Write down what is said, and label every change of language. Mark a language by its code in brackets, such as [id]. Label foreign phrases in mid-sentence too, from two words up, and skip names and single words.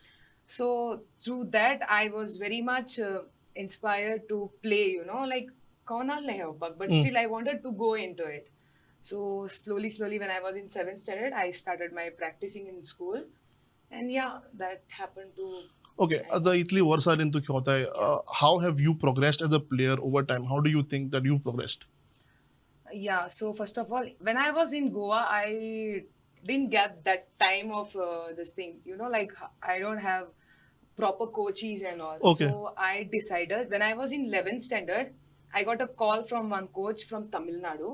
[en] So through that, I was very much inspired to play, like kaunal nahi ho, but still I wanted to go into it. So slowly, when I was in 7th standard, I started my practicing in school. And yeah, that happened to. [kok] Okay, आता इतली वर्षांतून [hi] क्या होता है? [en] How have you progressed as a player over time? How do you think that you've progressed? Yeah, so first of all, when I was in Goa, I didn't get that time of this thing, like I don't have proper coaches and all. Okay. So I decided when I was in 11th standard, I got a call from one coach from Tamil Nadu.